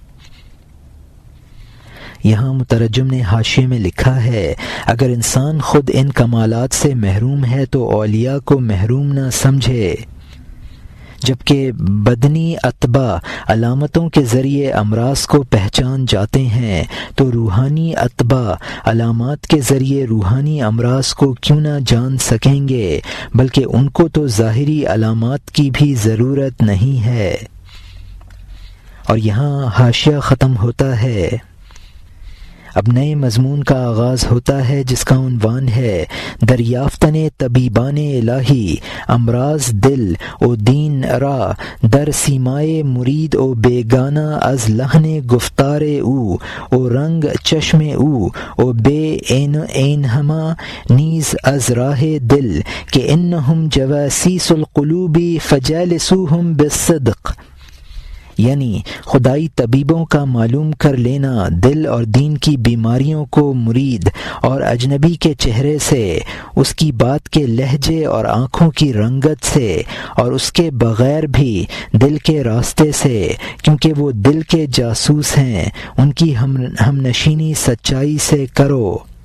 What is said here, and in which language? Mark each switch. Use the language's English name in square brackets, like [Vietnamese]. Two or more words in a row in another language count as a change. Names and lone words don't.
[Urdu] یہاں مترجم نے حاشیے میں لکھا ہے اگر انسان خود ان کمالات سے محروم ہے تو اولیاء کو محروم نہ سمجھے، جبکہ بدنی اتباع علامتوں کے ذریعے امراض کو پہچان جاتے ہیں تو روحانی اتباع علامات کے ذریعے روحانی امراض کو کیوں نہ جان سکیں گے، بلکہ ان کو تو ظاہری علامات کی بھی ضرورت نہیں ہے۔ اور یہاں حاشیہ ختم ہوتا ہے۔ اب نئے مضمون کا آغاز ہوتا ہے جس کا عنوان ہے [Persian] دریافتن طبیبان الہی امراض دل و دین را در سیمائے مرید و بیگانہ از لحن گفتار او و رنگ چشم او و بے عین ہما نیز از راہ دل کہ انہم [Arabic] جواسیس القلوب فجالسوہم بالصدق، [Urdu] یعنی خدائی طبیبوں کا معلوم کر لینا دل اور دین کی بیماریوں کو مرید اور اجنبی کے چہرے سے، اس کی بات کے لہجے اور آنکھوں کی رنگت سے، اور اس کے بغیر بھی دل کے راستے سے، کیونکہ وہ دل کے جاسوس ہیں، ان کی ہم نشینی سچائی سے کرو۔